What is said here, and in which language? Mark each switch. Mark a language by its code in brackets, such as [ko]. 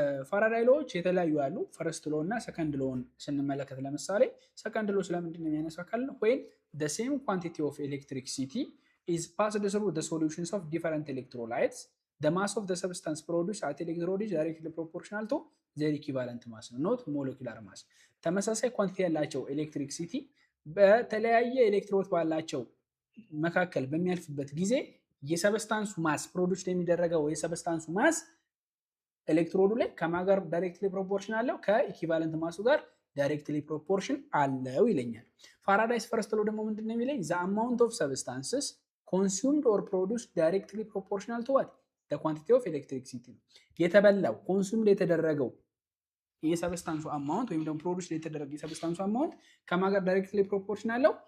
[am] ፋራዳይ ሎዎች የተለያዩ አሉ። ፈርስት ሎ እና ሰከንድ ሎን ስንመለከት ለምሳሌ ሰከንድ ሎ ስለምንድን ነው የሚያነሳው ካልን [en] when the same quantity of electricity is passed through the solutions of different electrolytes the mass of the substance produced at electrode is directly proportional to their equivalent mass not molecular mass። [am] ተመሳሳይ ኳንቲቲ ያላቸው ኤሌክትሪክሲቲ በተለያየ ኤሌክትሮድ ባላቸው መካከል በሚያልፍበት ጊዜ የሰብስታንሱ ማስ ፕሮዲዩስ የሚደረገው የሰብስታንሱ ማስ ኤሌክትሮዱ ላይ ከማጋር ዳይሬክትሊ ፕሮፖርሽን አለው ከኢኩቫለንት ማሱ ጋር ዳይሬክትሊ ፕሮፖርሽን አለው ይለኛል። ፋራዳይስ ፈርስት ሎ ደግሞ ምንድነው የሚለኝ? [en] the amount of substances consumed or produced directly proportional to what the quantity of electricity። [am] የተበላው ኮንሱምድ የተደረገው የሰብስታንሱ አማውንት ወይም ደግሞ ፕሮዲውስ የተደረገ የሰብስታንሱ አማውንት ከማን ጋር ዳይሬክትሊ ፕሮፖርሽን አለው?